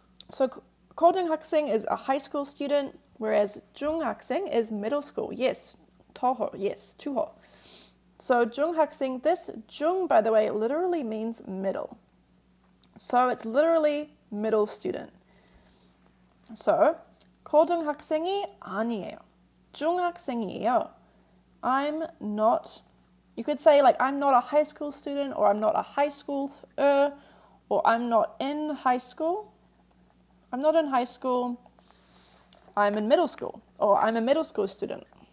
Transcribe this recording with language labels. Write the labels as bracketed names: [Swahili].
[English] So 고등학생 is a high school student, whereas 중학생 is middle school. Yes, 토호, yes, 투호. So 중학생, this 중, by the way, literally means middle. So it's literally middle student. So [Korean] 고등학생이 아니에요. 중학생이에요. [English] I'm not, you could say like I'm not a high school student, or I'm not a high schooler, or I'm not in high school. I'm not in high school. I'm in middle school, or I'm a middle school student.